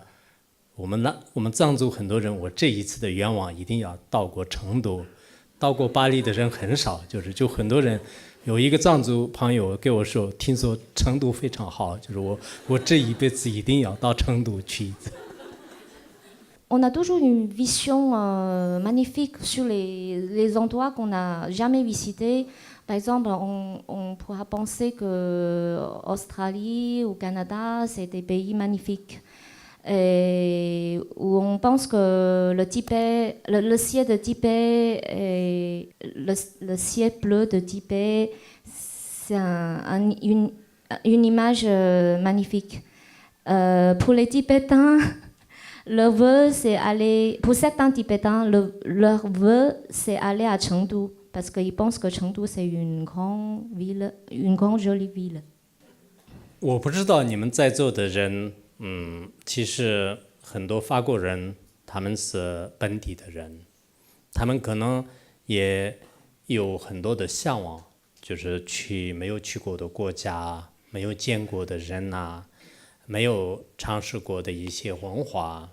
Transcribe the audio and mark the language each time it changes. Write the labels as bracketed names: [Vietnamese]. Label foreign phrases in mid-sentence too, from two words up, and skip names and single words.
[Chinese] 我们藏族很多人，我这一次的愿望一定要到过成都，到过巴黎的人很少，就很多人。有一个藏族朋友跟我说，听说成都非常好，就是我这一辈子一定要到成都去一次。 [French] On a toujours une vision magnifique sur les endroits qu'on n'a jamais visités. Par exemple, on pourra penser que Australie ou Canada, c'est des pays magnifiques. Et où on pense que le Tibet, le ciel de Tibet, et le ciel bleu de Tibet, c'est une image magnifique. Pour les Tibétains, leur vœu, c'est aller. Pour certains Tibétains, leur vœu, c'est aller à Chengdu, parce qu'ils pensent que Chengdu, c'est une grande ville, une grande jolie ville. [Chinese] 我不知道你们在座的人，其实很多法国人，他们是本地的人，他们可能也有很多的向往，就是去没有去过的国家，没有见过的人呐，没有尝试过的一些文化。